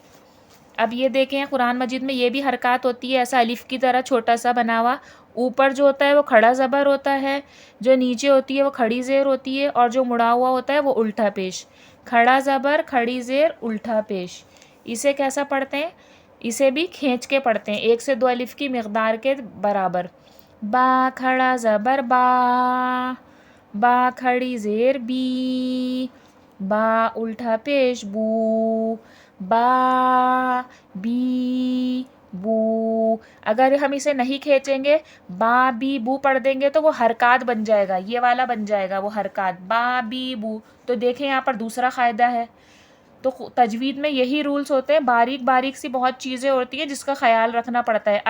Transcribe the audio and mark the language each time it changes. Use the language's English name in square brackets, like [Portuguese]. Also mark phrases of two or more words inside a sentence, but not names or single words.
[Urdu] اب یہ دیکھیں قرآن مجید میں یہ بھی حرکات ہوتی ہے ایسا الف کی طرح چھوٹا سا بنا ہوا، اوپر جو ہوتا ہے وہ کھڑا زبر ہوتا ہے، جو نیچے ہوتی ہے وہ کھڑی زیر ہوتی ہے، اور جو مڑا ہوا ہوتا ہے وہ الٹا پیش۔ کھڑا زبر کھڑی زیر الٹا پیش، اسے کیسا پڑھتے ہیں؟ اسے بھی کھینچ کے پڑھتے ہیں 1 سے 2 الف کی مقدار کے برابر۔ با کھڑا زبر با، با کھڑی زیر بی، با الٹا پیش بو، با بی بو۔ اگر ہم اسے نہیں کھینچیں گے با بی بو پڑھ دیں گے تو وہ حرکات بن جائے گا، یہ والا بن جائے گا وہ حرکات با بی بو۔ تو دیکھیں یہاں پر دوسرا قاعدہ ہے۔ تو تجوید میں یہی رولز ہوتے ہیں، باریک باریک سی بہت چیزیں ہوتی ہیں جس کا خیال رکھنا پڑتا ہے۔